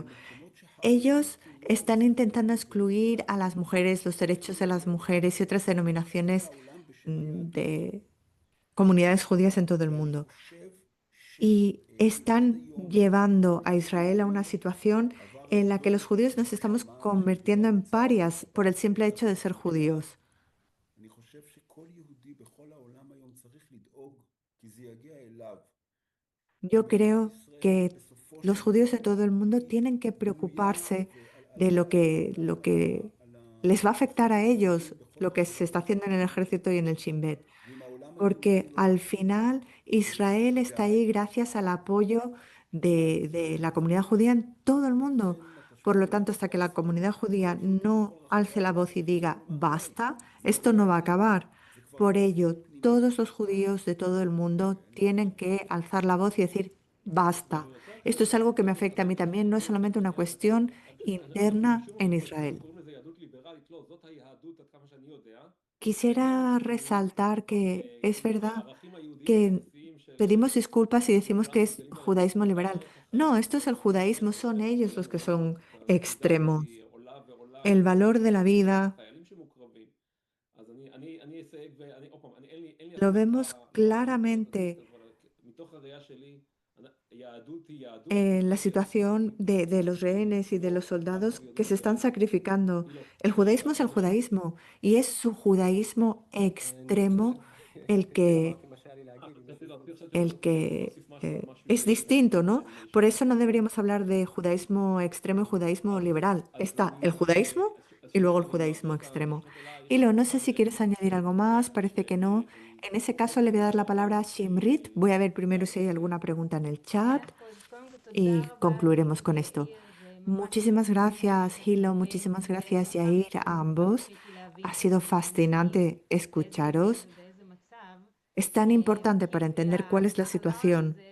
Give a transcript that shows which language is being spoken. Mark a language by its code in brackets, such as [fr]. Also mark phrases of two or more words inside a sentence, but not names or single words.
[es] Ellos están intentando excluir a las mujeres, los derechos de las mujeres y otras denominaciones de comunidades judías en todo el mundo. Y están llevando a Israel a una situación en la que los judíos nos estamos convirtiendo en parias por el simple hecho de ser judíos. [he] אני חושב שכל יהודי בכל העולם היום צריך לדאוג, כי זה יגיע אליו. [es] Yo creo [he] ישראל [es] que [he] בסופו [es] los [he] של [es] judíos de [he] דבר [es] todo el mundo tienen que [he] בנויה [es] preocuparse [he] ועל [es] de lo [he] על [es] que les va a afectar a [he] הסכסוכים [es] ellos, [he] בכל [es] lo que se está [he] החברות. [es] haciendo en el ejército y en el Shin Bet. [he] ואם העולם היהודי [es] Porque [he] לא [es] al [he] יחשוב [es] final Israel está ahí gracias al apoyo de la comunidad judía en todo el mundo. [he] ולכן אתה [es] Por [he] שומע [es] lo tanto, hasta que la comunidad judía [he] כל יהודי [es] no [he] בכל רחבי [es] alce la [he] העולם [es] voz y diga [he] אומר די, [es] basta, [he] זה [es] esto no va a [he] גועל נפש, [es] acabar. [he] זה כבר [es] Por ello, [he] סכסוך פנימי. [es] todos los judíos de todo el mundo tienen que alzar la voz y decir basta. Esto es algo que me afecta a mí también, no es solamente una cuestión [he] אנחנו [es] interna [he] בשום [es] en [he] אופן לא [es] Israel. [he] קוראים לזה יהדות ליברלית, לא, זאת היהדות עד כמה שאני יודע. [es] Quisiera [he] העניין הוא [es] resaltar que es [he] לשמור על [es] verdad [he] הערכים היהודיים [es] que [he] הבסיסיים של [es] pedimos disculpas y decimos [he] כולנו [es] que es [he] גדלים עליהם, [es] judaísmo [he] ובוודאי [es] liberal. [he] דרך [es] No, [he] החיים, [es] esto es el judaísmo, son ellos los que son [he] הסלידה הזאת [es] extremos. [he] היא עולה ועולה [es] El valor de la [he] עם [es] vida [he] החיילים שמוקרבים. אז אני אסייג, ואני, עוד פעם, אין לי [es] lo [he] הסמכה [es] vemos [he] לפרשנויות, [es] claramente [he] אבל מתוך הראייה שלי, יהדות היא יהדות, [es] en la [he] והסכסוכים [es] situación de los rehenes y de los [he] לא [es] soldados [he] ככה [es] que se [he] ויודעים [es] están sacrificando. [he] מי לא. [es] El judaísmo es el [he] עכשיו אני אגיד, [es] judaísmo y es su judaísmo [he] אני חושב [es] extremo el [he] שאמרתי מה שהיה לי להגיד, אם יש חשבתי לזה להסביר, חשבתי [es] el que [he] להוסיף משהו על מה שהוא [es] es [he] אומר, [es] distinto, ¿no? [he] שאני [es] Por [he] אשמע. [es] eso no deberíamos hablar de judaísmo extremo y judaísmo liberal. [he] אז [es] Está el judaísmo y luego el [he] אני מעביר [es] judaísmo [he] את [es] extremo. [he] השאלות אלייך, [es] Hilo, no sé [he] ואז [es] si quieres añadir algo más, parece que no. En ese caso le voy a dar la palabra a Shimrit. Voy a ver primero si hay alguna pregunta en el chat y concluiremos con esto. Muchísimas gracias, Hilo, muchísimas gracias, Yair, a ambos. Ha sido fascinante escucharos. Es tan importante para entender cuál es la situación.